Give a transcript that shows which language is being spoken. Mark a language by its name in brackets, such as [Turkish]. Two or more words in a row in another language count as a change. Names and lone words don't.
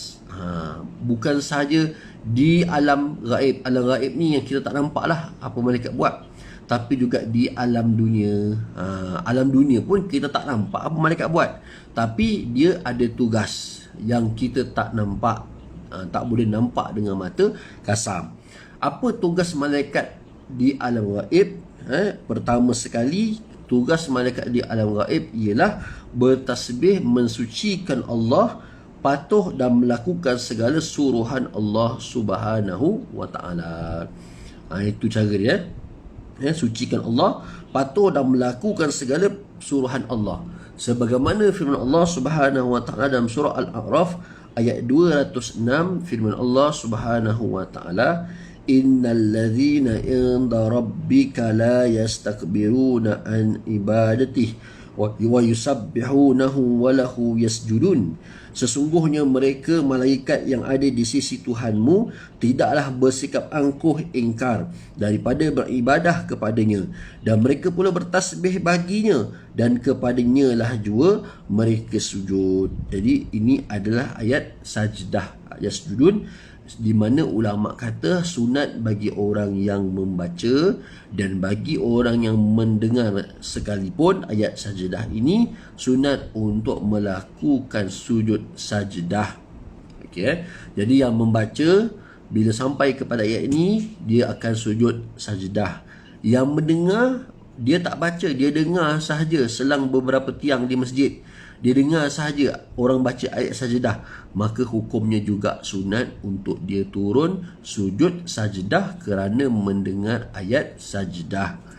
[Malay] Bukan sahaja di alam gaib. Alam gaib ni yang kita tak nampak lah apa malaikat buat. Tapi juga di alam dunia. Alam dunia pun kita tak nampak apa malaikat buat. Tapi dia ada tugas yang kita tak nampak. Tak boleh nampak dengan mata kasar. Apa tugas malaikat di alam gaib? Pertama sekali, tugas malaikat di alam gaib ialah bertasbih mensucikan Allah, patuh dan melakukan segala suruhan Allah [Arabic] سبحانه وتعالى. [Malay] Itu cara dia. Sucikan Allah, patuh dan melakukan segala suruhan Allah. Sebagaimana firman Allah [Arabic] سبحانه وتعالى [Malay] dalam surah Al-A'raf ayat 206, firman Allah [Arabic] سبحانه وتعالى إن الذين عند ربك لا يستكبرون عن عبادته ويسبحونه وله يسجدون. [Malay] Sesungguhnya mereka malaikat yang ada di sisi Tuhanmu tidaklah bersikap angkuh ingkar daripada beribadah kepadanya, dan mereka pula bertasbih baginya, dan kepadanya lah jua mereka sujud. Jadi ini adalah ayat sajdah, yasjudun, di mana ulama kata sunat bagi orang yang membaca dan bagi orang yang mendengar sekalipun ayat sajdah ini sunat untuk melakukan sujud sajdah. Okey, jadi yang membaca bila sampai kepada ayat ini dia akan sujud sajdah. Yang mendengar dia tak baca, dia dengar sahaja selang beberapa tiang di masjid. Dia dengar sahaja orang baca ayat sajdah, maka hukumnya juga sunat untuk dia turun sujud sajdah kerana mendengar ayat sajdah.